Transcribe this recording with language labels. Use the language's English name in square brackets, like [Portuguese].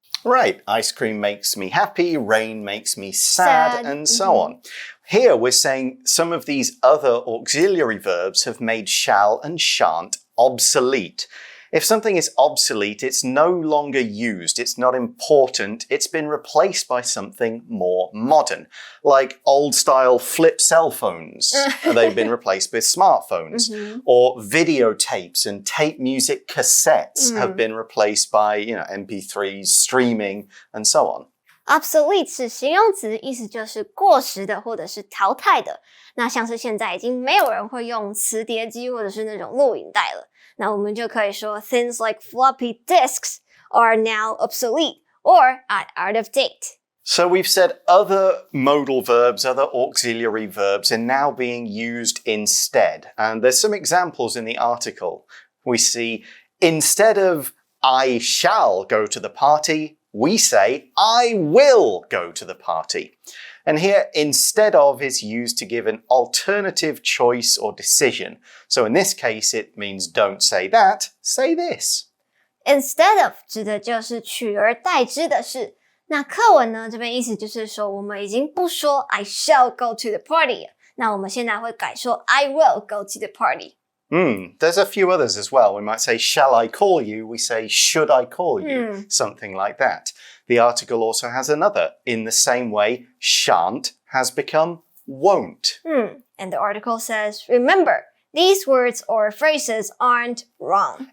[English] Right, ice cream makes me happy, rain makes me sad, and so on. Here we're saying some of these other auxiliary verbs have made shall and shan't obsolete. If something is obsolete, it's no longer used, it's not important, it's been replaced by something more modern, like old-style flip cell phones. They've been replaced with smartphones. Or videotapes and tape music cassettes have been replaced by, MP3s, streaming, and so on. [Chinese] Obsolete 是形容词，意思就是过时的或者是淘汰的。那像是现在已经没有人会用磁碟机或者是那种录影带了，那我们就可以说 [English] things like floppy disks are now obsolete or are out of date. So we've said other modal verbs, other auxiliary verbs are now being used instead. And there's some examples in the article. We see instead of I shall go to the party, we say, I will go to the party. And here, instead of is used to give an alternative choice or decision. So in this case, it means don't say that, say this. [Chinese] Instead of 指的就是取而代之的事。那课文呢，这边意思就是说，我们已经不说 [English] I shall go to the party [Chinese] 了，那我们现在会改说 [English] I will go to the party. There's a few others as well. We might say, shall I call you? We say, should I call you? Something like that. The article also has another. In the same way, shan't has become won't. And the article says, remember, these words or phrases aren't wrong.